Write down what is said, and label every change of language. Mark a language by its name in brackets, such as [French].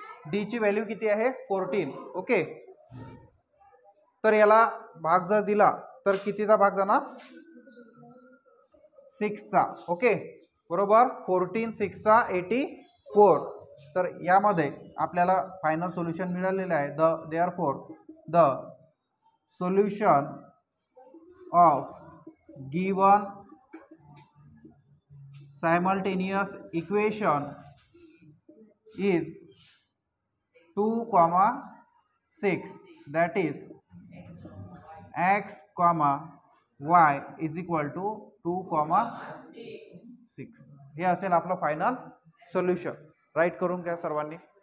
[Marathi] D ची value किती आहे 14. ओके. तर याला भाग जर दिला तर कितीचा भाग जाणार 6चा. ओके बरोबर. 14 6चा 84. तर यामध्ये आपल्याला फायनल सोल्युशन मिळालेलं आहे. [English] Therefore the solution of given simultaneous equation is 2,6 that is x, y is equal to 2,6. [Marathi] हे असेल आपलं फायनल सोल्युशन. राईट करून घ्या सर्वांनी.